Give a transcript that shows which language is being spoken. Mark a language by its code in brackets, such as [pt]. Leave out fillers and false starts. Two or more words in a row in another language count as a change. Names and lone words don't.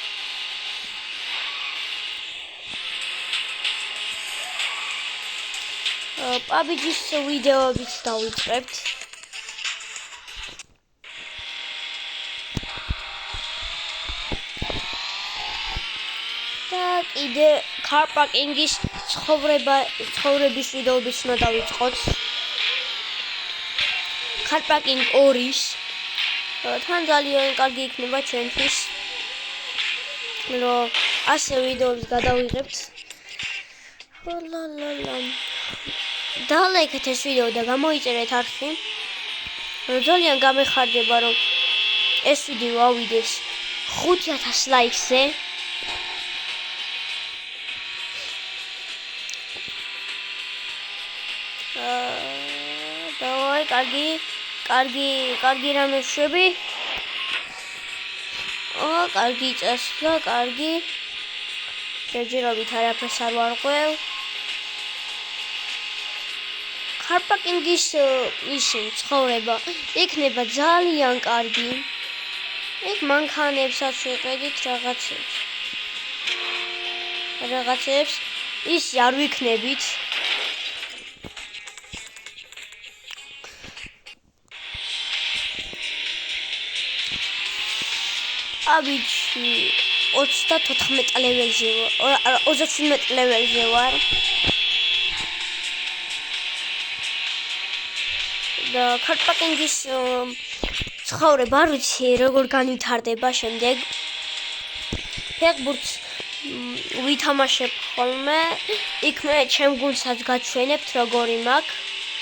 [ka] PUBG-ის ვიდეოებიც დავიწყებთ. და კიდე car parking-ის ცხოვრების ვიდეოებიც უნდა დავიწყოთ. car parking 2-ის თან ძალიან კარგი იქნება ჩვენთვის. რომ ასე ვიდეოებს გადავიღებთ. დალაიქეთ ეს ვიდეო და გამოიწერეთ არხი. ძალიან გამეხარდება რომ ეს ვიდეო ავიდეს 5,000 ლაიქზე. დავაი კარგი რამე შვები. კარგი წესდა, კარგი. შეჯერობით არაფერს არ ვარღვევ. car parking-ის ისინი ცხოვრება იქნება ძალიან კარგი. იქ მანქანებსაც ვიყიდით რაღაცებს ის არ ვიქნებით. PUBG 34 ლეველზე ვარ, 37 ლეველზე ვარ. და car parking-ის ცხოვრება არ ვიცი როგორ განვითარდება შემდეგ. ფეხბურთს ვითამაშებ ხოლმე, იქ მე ჩემ გუნდსაც გაჩვენებთ როგორი მაქვს.